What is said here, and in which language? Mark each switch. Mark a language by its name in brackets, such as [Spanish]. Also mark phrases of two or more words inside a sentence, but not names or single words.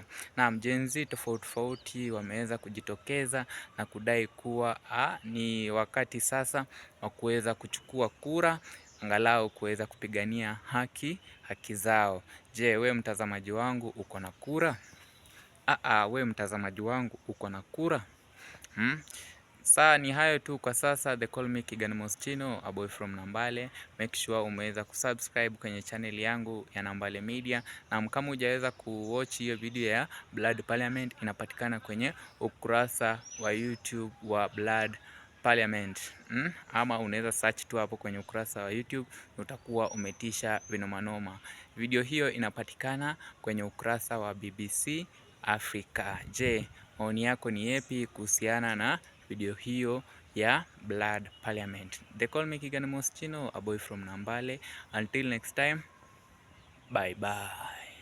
[Swahili] Na Gen Z tofauti tofauti wameweza kujitokeza na kudai kuwa ni wakati sasa wa kuweza kuchukua kura, angalau kuweza kupigania haki zao. Je, we mtazamaji wangu uko na kura? We mtazamaji wangu uko na kura? Saa ni hayo tu kwa sasa. [English] They call me Kigan Mostino, a boy from Nambale. [Swahili] Make sure umeweza kusubscribe kwenye channel yangu ya Nambale Media. Na kama hujaweza kuwatch hiyo video ya Blood Parliament, inapatikana kwenye ukurasa wa YouTube wa Blood Parliament. Ama unaweza search tu hapo kwenye ukurasa wa YouTube, utakuwa umetisha vinomanoma. Video hiyo inapatikana kwenye ukurasa wa BBC Africa. Je, maoni yako ni yepi kuhusiana na video hiyo ya Blood Parliament? [English] They call me Kigan Mostino, a boy from Nambale. Until next time, bye bye.